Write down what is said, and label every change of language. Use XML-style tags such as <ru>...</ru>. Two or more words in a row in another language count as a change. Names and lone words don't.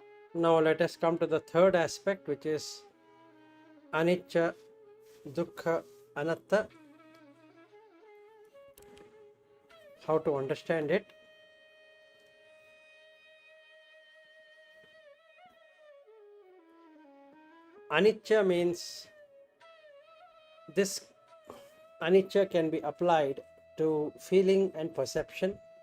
<en>Now let us come to the third aspect, which is</en> <pi>anicca, dukkha, anatta.</pi> <en>How to understand it? Anicca means this anicca can be applied to feeling and perception.</en>